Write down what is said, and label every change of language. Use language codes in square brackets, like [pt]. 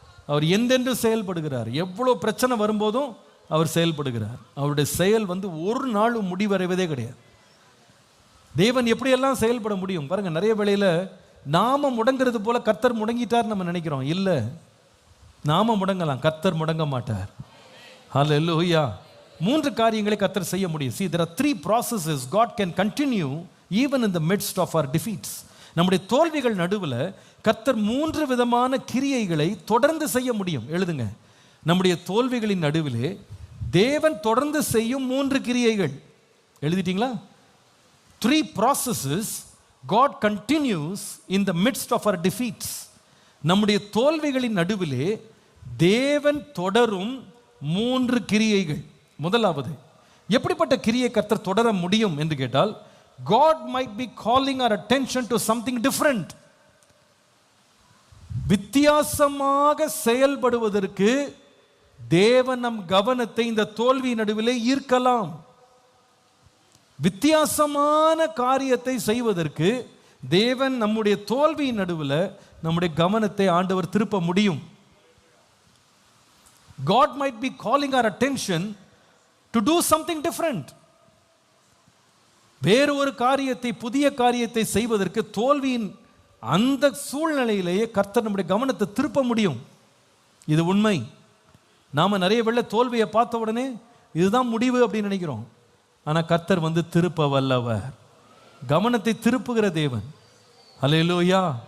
[ta] அவர் எந்தென்று செயல்படுகிறார். எவ்வளோ பிரச்சனை வரும்போதும் அவர் செயல்படுகிறார். அவருடைய செயல் ஒரு நாளும் முடிவடைவதே கிடையாது. தேவன் எப்படியெல்லாம் செயல்பட முடியும் பாருங்க. நிறைய வேளையில் நாம முடங்கிறது போல கர்த்தர் முடங்கிட்டார் நம்ம நினைக்கிறோம். இல்லை, நாம முடங்கலாம், கர்த்தர் முடங்க மாட்டார். ஹல்லேலூயா. 3 காரியங்களை கர்த்தர் செய்ய முடியும். [en] See, there are 3 processes God can continue even in the midst of our defeats. [ta] நம்முடைய தோல்விகள் நடுவில் கர்த்தர் 3 விதமான கிரியைகளை தொடர்ந்து செய்ய முடியும். எழுதுங்க, நம்முடைய தோல்விகளின் நடுவிலே தேவன் தொடர்ந்து செய்யும் 3 கிரியைகள். எழுதிட்டீங்களா? [en] 3 processes God continues in the midst of our defeats. [ta] நம்முடைய தோல்விகளின் நடுவிலே தேவன் தொடரும் 3 கிரியைகள். முதலாவது, எப்படிப்பட்ட கிரியை கர்த்தர் தொடர முடியும் என்று கேட்டால், [en] God might be calling our attention to something different. [ta] வித்தியாசமாக செயல்படுவதற்கு தேவன் நம் கவனத்தை இந்த தோல்வி நடுவிலே ஈர்க்கலாம். வித்தியாசமான காரியத்தை செய்வதற்கு தேவன் நம்முடைய தோல்வியின் நடுவில் நம்முடைய கவனத்தை ஆண்டவர் திருப்ப முடியும். [en] God might be calling our attention to do something different. [ta] வேறு ஒரு காரியத்தை, புதிய காரியத்தை செய்வதற்கு தோல்வியின் அந்த சூழ்நிலையிலேயே கர்த்தர் நம்முடைய கவனத்தை திருப்ப முடியும். இது உண்மை. நாம நிறைய வேளை தோல்வியை பார்த்த உடனே இதுதான் முடிவு அப்படின்னு நினைக்கிறோம். ஆனால் கர்த்தர் திருப்ப வல்லவர், கவனத்தை திருப்புகிற தேவன். ஹல்லேலூயா.